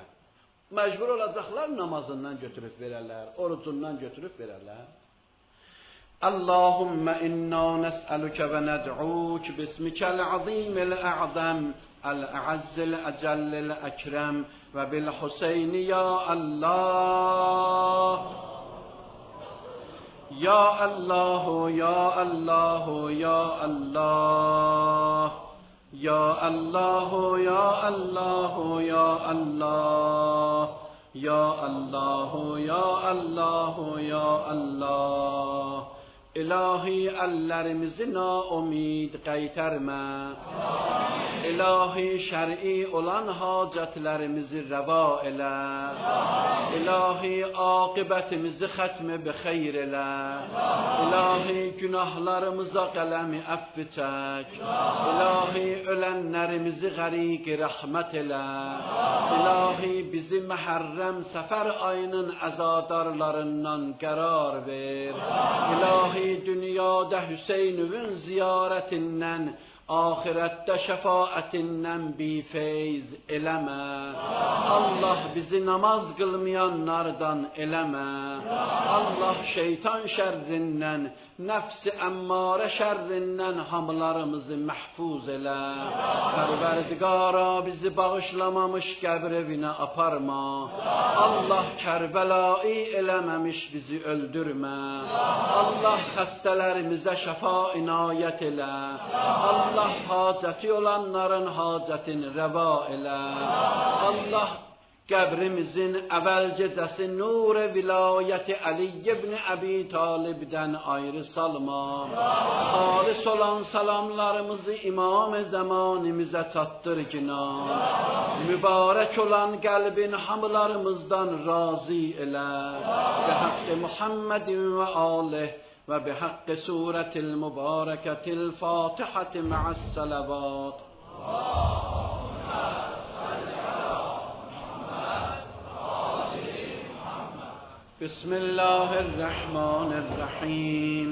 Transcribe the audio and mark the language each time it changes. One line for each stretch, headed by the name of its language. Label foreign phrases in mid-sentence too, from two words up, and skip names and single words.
Azerbaijani: Məcbur olacaqlar namazından götürüb verərlər, orucundan götürüb verərlər.
Arabic: اللهم إنا نسألك وندعوك باسمك العظيم الأعظم الأعز الأجل الأكرم وبالحسين يا الله. يا الله يا الله يا الله. يا الله يا الله يا الله. يا الله يا الله يا الله.
Azerbaijani: İlahi əllərimizi naumid qaytarma. İlahi şər'i olan hacətlərimizi rəva elə. İlahi aqibətimizi xətmi bi xeyr elə. İlahi günahlarımıza qələmi əfv çək. İlahi ölənlərimizi qəriq rəhmət elə. İlahi bizi məhərrəm səfər ayının əzadarlarından qərar ver. İlahi dünyada Hüseynüvün ziyarətindən, ahirette şefaatinden bir feyz eleme. Allah bizi namaz kılmayanlardan eleme. Allah şeytan şerrinden, nefsi emmare şerrinden hamlarımızı mahfuz ele. Perverdigara bizi bağışlamamış qəbrevine aparma. Allah Kerbela'yı elememiş bizi öldürme. Allah hastalarımıza şefa inayet ele. Allah haceti olanların hacetini reva elə. Allah qəbrimizin əvvəl gecəsi nur-i vilayəti Ali ibn Əbi Talibdən ayrı salma. Xalis olan salamlarımızı İmam-ı zamanımıza çatdır gina. Mübarək olan qəlbin hamılarımızdan razı elə.
Arabic: بحق محمد وآله وبحق سورة المباركة الفاتحة مع الصلوات. بسم الله الرحمن الرحيم.